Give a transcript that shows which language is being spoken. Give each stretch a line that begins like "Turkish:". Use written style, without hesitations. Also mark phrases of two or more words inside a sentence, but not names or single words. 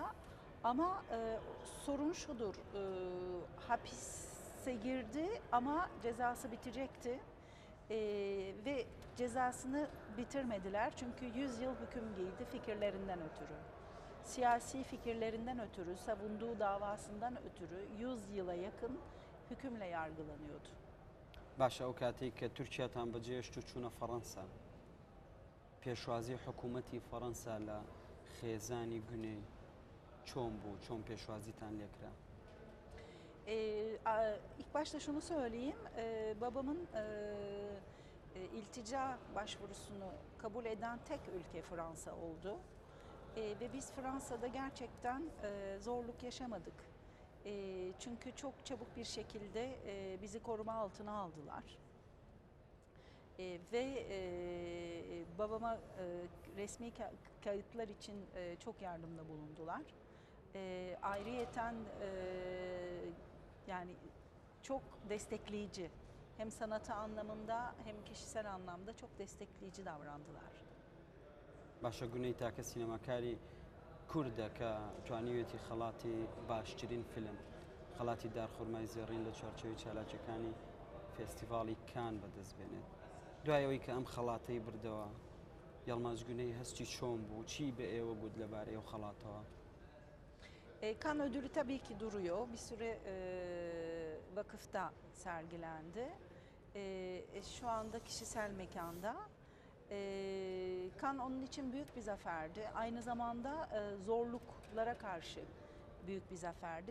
Turkish: Ama sorun şudur, hapise girdi ama cezası bitecekti. Ve cezasını bitirmediler çünkü 100 yıl hüküm giydi fikirlerinden ötürü. Siyasi fikirlerinden ötürü, savunduğu davasından ötürü 100 yıla yakın hükümle yargılanıyordu.
Central Kurdish: باشە ئەو کاتێک کە تورکیاتان بەجێهێشت و چوونە فەڕەنسا پێشوازی حکوومەتی فەڕەنسا لە خێزانی گونێی çۆن بوو çۆن پێشوازیتان لێکرا؟
Turkish: İlk başta şunu söyleyeyim, babamın iltica başvurusunu kabul eden tek ülke Fransa oldu. Ve biz Fransa'da gerçekten zorluk yaşamadık. Çünkü çok çabuk bir şekilde bizi koruma altına aldılar. Ve babama resmi kayıtlar için çok yardımda bulundular. Ayrıyeten yani çok destekleyici, hem sanatı anlamında hem kişisel anlamda çok destekleyici davrandılar.
Central Kurdish: باشە گونەی تاکە سینەماکاری کووردە کە توانیوێتی خەڵاتی باشترین فیلم خەڵاتی دارخورمای زێڕین لە چوارچێوی چالاکیەکانی فێستیڤاڵی کان بەدەست بێنێت دوایەوەی کە ئەم خەڵاتەی بردەوە یەڵماز گونەی هەستی چۆن بوو چی بە ئێوە گوت لەبارەی ئەو خەڵاتەوە؟
Turkish: Kan ödülü tabii ki duruyor. Bir süre vakıfta sergilendi. Şu anda kişisel mekanda. Kan onun için büyük bir zaferdi. Aynı zamanda zorluklara karşı büyük bir zaferdi.